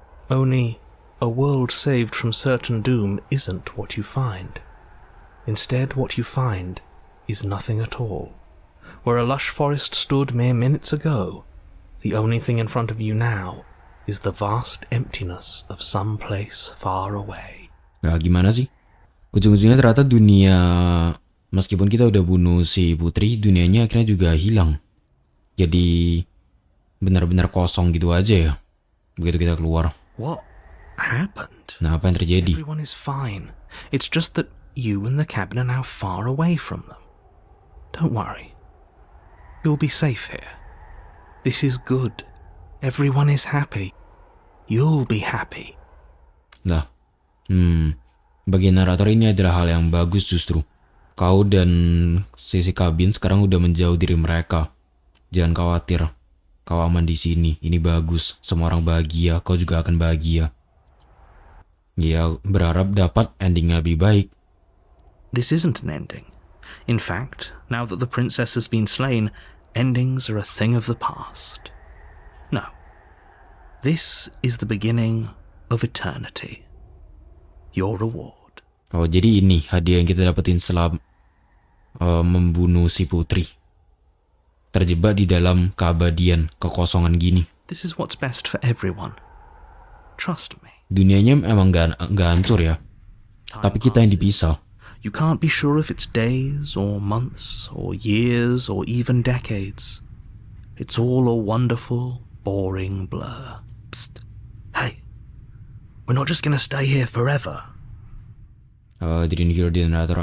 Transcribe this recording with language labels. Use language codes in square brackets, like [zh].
[en] Only, a world saved from certain doom isn't what you find. Instead, what you find is nothing at all. Where a lush forest stood mere minutes ago, the only thing in front of you now is the vast emptiness of some place far away. [id] Nah, gimana sih? Ujung-ujungnya ternyata dunia, meskipun kita udah bunuh si putri, dunianya akhirnya juga hilang. Jadi benar-benar kosong gitu aja ya. Begitu kita keluar. [en] What happened? [id] Nah, apa yang terjadi? [en] Everyone is fine. It's just that you and the cabin are now far away from them. Don't worry. You'll be safe here. This is good. Everyone is happy. You'll be happy. [id] Nah, bagi narator ini adalah hal yang bagus justru. Kau dan sisi kabin sekarang udah menjauh diri mereka. Jangan khawatir. Kau aman di sini. Ini bagus. Semua orang bahagia. Kau juga akan bahagia. Ya, berharap dapat ending yang lebih baik. [en] This isn't an ending. In fact, now that the princess has been slain, endings are a thing of the past. No. This is the beginning of eternity. Your reward. [id] Oh, jadi ini hadiah yang kita dapetin setelah membunuh si putri. Terjebak di dalam keabadian, kekosongan gini. [en] This is what's best for everyone. Trust me. [id] Dunianya emang gak hancur ya. Tapi kita yang dipisah. [en] You can't be sure if it's days or months or years or even decades. It's all a wonderful, boring blur. Psst. Hey, we're not just gonna stay here forever. Didn't hear the narrator.